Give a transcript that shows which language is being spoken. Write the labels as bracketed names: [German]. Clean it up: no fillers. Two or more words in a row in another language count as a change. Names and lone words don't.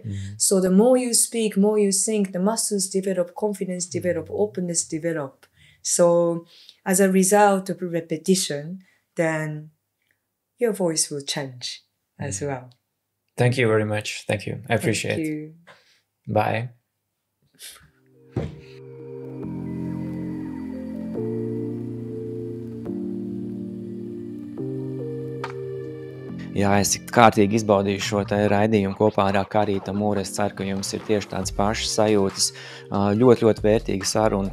[English] So the more you speak, more you sing, the muscles develop, confidence develop, openness develop. So as a result of repetition, then your voice will change as well. Thank you very much. Thank you. I appreciate it. Bye. [Latvian] Jā, es kārtīgi izbaudīju šo te raidījumu kopā ar Akari Tamura. Es ceru, ka jums ir tieši tādas pašas sajūtas. Ļoti, ļoti vērtīga saruna.